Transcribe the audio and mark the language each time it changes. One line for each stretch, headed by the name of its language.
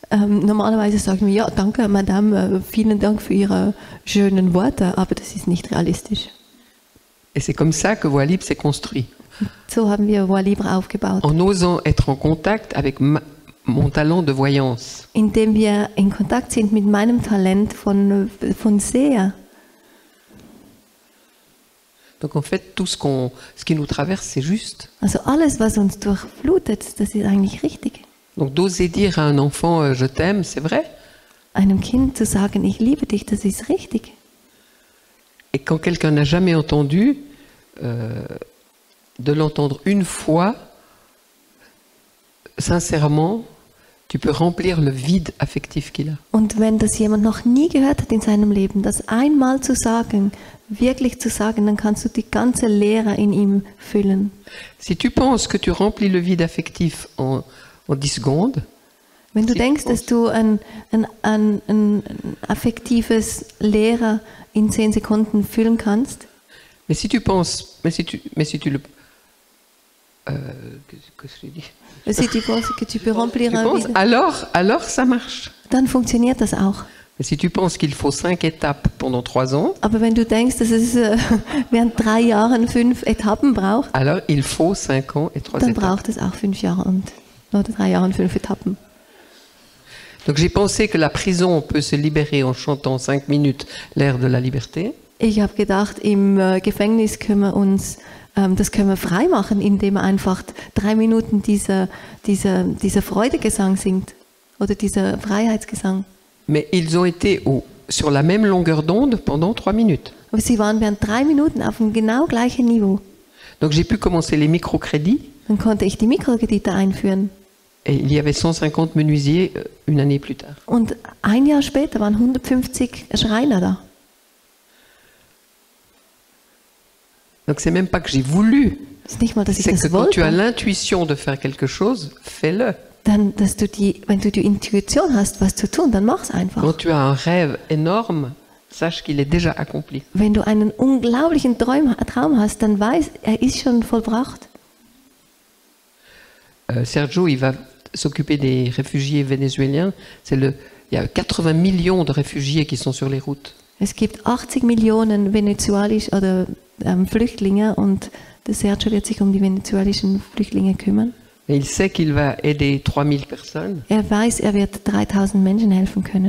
German: Normalerweise sagen wir, ja, danke, Madame, vielen Dank für Ihre schönen Worte, aber das ist nicht realistisch.
French: Et c'est comme ça que Voix Libre s'est construit.
German: So haben wir Voix Libre aufgebaut.
French: En osant être en contact avec mon talent de voyance.
German: Indem wir in Kontakt sind mit meinem Talent von Seher.
French: Donc en fait, tout ce qui nous traverse, c'est juste.
German: Also alles, was uns durchflutet, das ist eigentlich richtig.
French: Donc d'oser dire à un enfant je t'aime, c'est vrai.
German: Einem Kind zu sagen, ich liebe dich, das ist richtig.
French: Et quand quelqu'un n'a jamais entendu, de l'entendre une fois, sincèrement, tu peux remplir le vide affectif qu'il a.
German: Und wenn das jemand noch nie gehört hat in seinem Leben, das einmal zu sagen, wirklich zu sagen, dann kannst du die ganze Leere in ihm füllen.
French: Si tu penses que tu remplis le vide affectif en 10 secondes,
German: wenn du denkst, dass du ein affektives Leere in 10 Sekunden füllen kannst,
French: mais si tu penses, mais si tu le qu'est-ce que je dis? Si tu penses que tu peux remplir un vide, alors ça marche.
German: Dann funktioniert das auch.
French: Mais si tu penses qu'il faut 5 étapes pendant 3 ans,
German: aber wenn du denkst, dass es während 3 Jahren 5 Etappen braucht,
French: alors il faut 5 ans et 3
German: dann
French: étapes.
German: braucht es auch 5 Jahre oder 3 Jahre und 5 Etappen.
French: Donc j'ai pensé que la prison peut se libérer en chantant 5 minutes l'air de la liberté.
German: Ich habe gedacht, im Gefängnis können wir uns das können wir frei machen, indem wir einfach 3 Minuten dieser Freudegesang singt oder dieser Freiheitsgesang.
French: Mais ils ont été sur la même longueur d'onde pendant 3 minutes.
German: Aber sie waren während 3 Minuten auf dem genau gleichen Niveau.
French: Donc j'ai pu commencer les microcrédits.
German: Dann konnte ich die Mikrokredite einführen.
French: Et il y avait 150 menuisiers une année plus tard.
German: Und ein Jahr später waren 150 Schreiner da.
French: Donc c'est même pas que j'ai voulu.
German: Es ist nicht mal, dass ich
French: C'est
German: das
French: que quand tu as
German: wollte.
French: l'intuition de faire quelque chose, fais-le.
German: Dann, wenn du die Intuition hast, was zu tun, dann mach's einfach.
French: Quand tu as un rêve énorme, sache qu'il est déjà accompli.
German: Wenn du einen unglaublichen Traum hast, dann weiß, er ist schon vollbracht.
French: Sergio, il va s'occuper des réfugiés vénézuéliens. Il y a 80 millions de réfugiés qui sont sur les routes.
German: Es gibt 80 Millionen venezuelische oder Flüchtlinge und der Sergio wird sich um die venezuelischen Flüchtlinge kümmern.
French: Et il sait qu'il va aider 3000 personnes.
German: Er weiß, er wird 3000 Menschen helfen können.